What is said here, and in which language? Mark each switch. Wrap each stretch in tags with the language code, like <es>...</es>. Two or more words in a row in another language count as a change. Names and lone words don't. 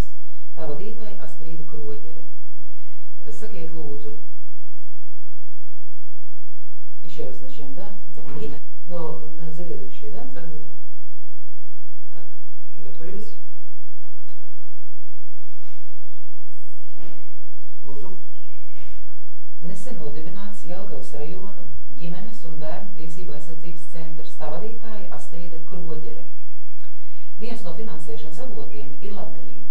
<lv>Tā vadītāja Astrīda Kroģere. Sakiet, lūdzu,</lv> <ru>еще раз начнем, да? Но на заведующие, да? Да. Так. Готовились?</ru> <lv>Lūdzu. Nesen nodibināts Jelgavas rajona ģimenes un bērnu tiesību aizsardzības centrs. Tā vadītāja Astrīda Kroģere. Viens no finansēšanas avotiem ir labdarība.</lv>